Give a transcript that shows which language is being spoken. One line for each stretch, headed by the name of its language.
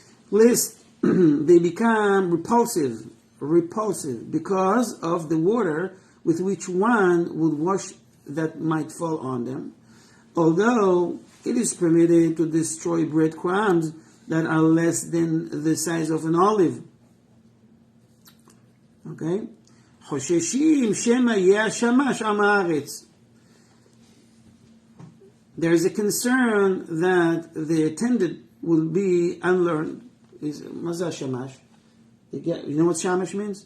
English: List, they become repulsive because of the water with which one would wash that might fall on them. Although it is permitted to destroy breadcrumbs that are less than the size of an olive. Okay?
Hebrew: חוששים שמא יהיה השמש עם הארץ.
English: There is a concern that the attendant will be unlearned.
Hebrew: מה זה השמש?
English: You know what shamash means?